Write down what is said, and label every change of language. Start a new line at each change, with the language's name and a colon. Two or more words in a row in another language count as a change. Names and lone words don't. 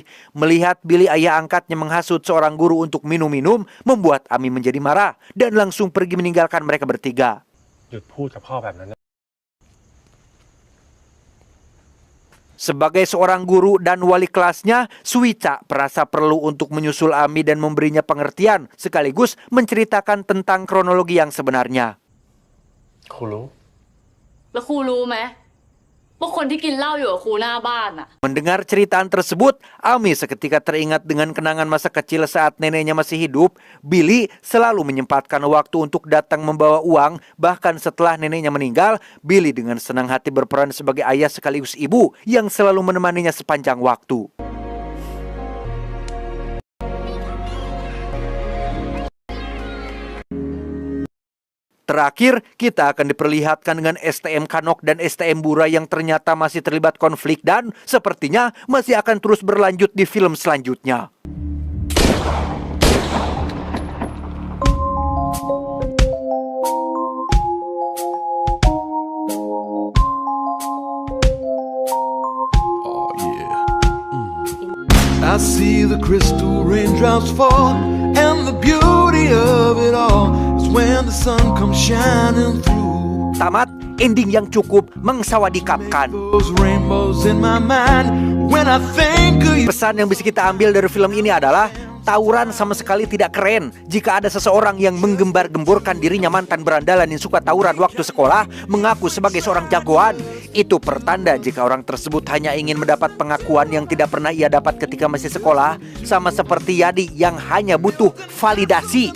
Indonesian: Melihat Billy, ayah angkatnya, menghasut seorang guru untuk minum-minum, membuat Ami menjadi marah dan langsung pergi meninggalkan mereka bertiga. Sebagai seorang guru dan wali kelasnya, Suica merasa perlu untuk menyusul Ami dan memberinya pengertian, sekaligus menceritakan tentang kronologi yang sebenarnya.
Thai: ครูรู้ แล้วครูรู้ไหมว่าคนที่กินเหล้าอยู่กับครูหน้าบ้านน่ะ
Indonesian: Mendengar ceritaan tersebut, Ami seketika teringat dengan kenangan masa kecil saat neneknya masih hidup. Billy selalu menyempatkan waktu untuk datang membawa uang. Bahkan setelah neneknya meninggal, Billy dengan senang hati berperan sebagai ayah sekaligus ibu yang selalu menemaninya sepanjang waktu. Terakhir, kita akan diperlihatkan dengan STM Kanok dan STM Bura yang ternyata masih terlibat konflik dan sepertinya masih akan terus berlanjut di film selanjutnya.
English: I see the crystal raindrops fall, and the beauty of it all is when the sun comes shining through.
Indonesian: Tamat, ending yang cukup mengsawadikapkan.
English: Those rainbows in my mind when I think of you.
Indonesian: Pesan yang bisa kita ambil dari film ini adalah tawuran sama sekali tidak keren. Jika ada seseorang yang menggembar-gemborkan dirinya mantan berandalan yang suka tawuran waktu sekolah, mengaku sebagai seorang jagoan, itu pertanda jika orang tersebut hanya ingin mendapat pengakuan yang tidak pernah ia dapat ketika masih sekolah, sama seperti Yadi yang hanya butuh validasi.